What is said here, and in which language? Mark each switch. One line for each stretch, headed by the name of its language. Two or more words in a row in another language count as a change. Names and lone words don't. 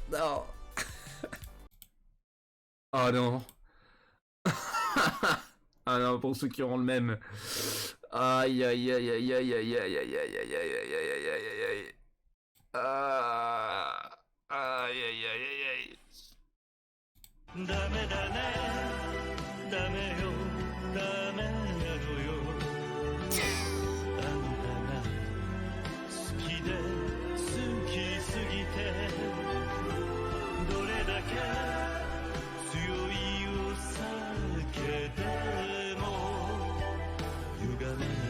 French: Non. Oh non. Ah non, pour ceux qui auront le même. Aïe aïe aïe aïe aïe aïe aïe aïe aïe aïe aïe aïe aïe aïe aïe aïe. Ah. Aïe aïe aïe aïe aïe.
Japanese: ダメだねダメよダメなのよあんたが好きで好きすぎてどれだけ強いお酒でも歪ま